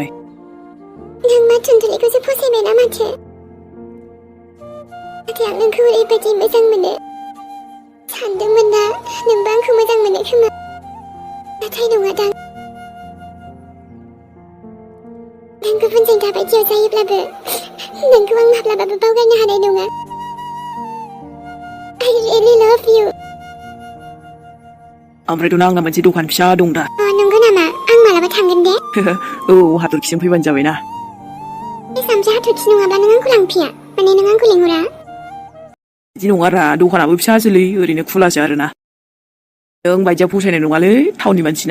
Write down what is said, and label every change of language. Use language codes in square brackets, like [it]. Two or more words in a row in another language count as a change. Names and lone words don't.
[brx] नों मा थुनथुलिखौसो फसायबायना माथो नाथाय आं नोंखौ ओरैबायदि मोजां मोनो सानदोंमोन ना नोंबो आंखौ मोजां मोनो खोमा नाथाय नङादां नों गुबुनजों दाबायदियाव जायोब्लाबो नोंखौ आं माब्लाबाबो बावगारनो हानाय नङा [en] I really love you [brx] ओमफ्रायथ' आंना मोनसे दखान फिसा दं दा नंगौ नामा आं मालाबा थांगोन दे औ हाथरखिजों फैबानो जाबायना सामसे हाथरखि नङाब्ला नों आंखौ लांफैया माने नों आंखौ लेंहरा बिदि नङारा दखानाबो फिसासोलै ओरैनो खुलासो आरोना नों बायदिया फसायनाय नङालै टाउननि मानसिना